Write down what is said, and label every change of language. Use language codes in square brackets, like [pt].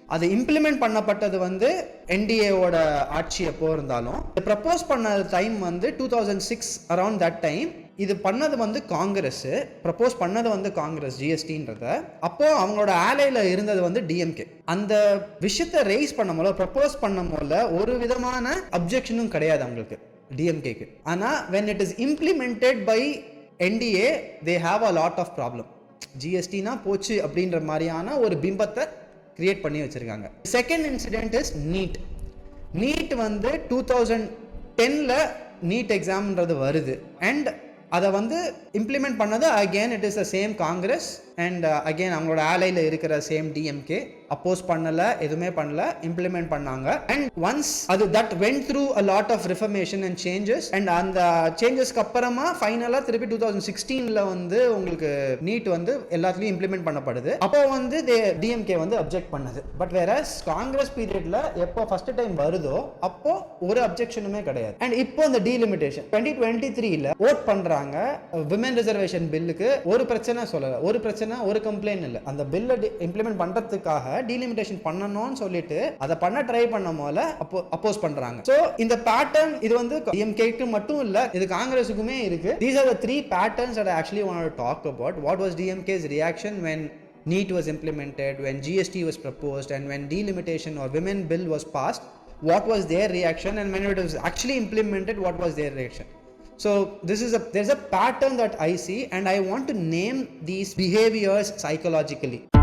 [ta] அது இம்ப்ளிமெண்ட் பண்ணப்பட்டது வந்து என்டிஏவோட ஆட்சி எப்போ இருந்தாலும் ப்ரப்போஸ் பண்ண டைம் வந்து 2006 அரௌண்ட் தட் டைம். இது பண்ணது வந்து காங்கிரஸ், ப்ரப்போஸ் பண்ணது வந்து காங்கிரஸ் ஜிஎஸ்டின்றத. அப்போ அவங்களோட ஆலையில இருந்தது வந்து டிஎம்கே. அந்த விஷயத்தை ரைஸ் பண்ணும் போல ப்ரப்போஸ் பண்ணும் போல ஒரு விதமான அப்ஜெக்ஷனும் கிடையாது அவங்களுக்கு டிஎம்கேக்கு. [en] ஆனா when it is implemented by NDA they have a lot of problem. [ta] ஜிஎஸ்டினா போச்சு அப்படின்ற மாதிரியான ஒரு பிம்பத்தை கிரியேட் பண்ணி வச்சிருக்காங்க. செகண்ட் இன்சிடென்ட் இஸ் நீட் வந்து 2010ல் நீட் எக்ஸாம்ன்றது வருது. அண்ட் அதை வந்து இம்ப்ளிமெண்ட் பண்ணது [en] again it is the same Congress [ta] and again அவங்களோட ஆலையில் இருக்கிற சேம் டிஎம்கே. அப்போஸ் பண்ணல, எதுவுமே பண்ணல, இம்ப்ளிமெண்ட் பண்ணாங்க. அண்ட் ஒன்ஸ் அது [en] That went through a lot of reformation and changes. [ta] And அந்த சேஞ்சஸ்க்கு அப்புறமா ஃபைனலாக திருப்பி 2016ல் வந்து உங்களுக்கு நீட் வந்து எல்லாத்துலேயும் இம்ப்ளிமெண்ட் பண்ணப்படுது. அப்போ வந்து டிஎம்கே வந்து அப்ஜெக்ட் பண்ணுது. பட் வேறஸ் காங்கிரஸ் பீரியட்ல எப்போ ஃபர்ஸ்ட் டைம் வருதோ அப்போ ஒரு அப்ஜெக்ஷனுமே கிடையாது. அண்ட் இப்போ இந்த டீலிமிட்டேஷன் 2023ல் ஓட் பண்றாங்க விமன் ரிசர்வேஷன் பில்லுக்கு. ஒரு பிரச்சனை சொல்லல, ஒரு பிரச்சனை, ஒரு கம்ப்ளைண்ட் இல்லை. அந்த பில்லை இம்ப்ளிமெண்ட் பண்றதுக்காக டீலிமிட்டேஷன் பண்ணணும்னு சொல்லிட்டு அதை பண்ண ட்ரை பண்ண போல அப்போஸ் பண்றாங்க. சோ இந்த பேட்டர்ன் இது வந்து டிஎம்கேக்கு மட்டும் இல்ல, இது காங்கிரஸுக்குமே இருக்கு. [en] These are the 3 patterns that I actually wanted to talk about. What was DMK's reaction when NEET was implemented, when GST was proposed, and when delimitation or women bill was passed? What was their reaction? And when it was actually implemented, what was their reaction? So there's a pattern that I see, and I want to name these behaviors psychologically.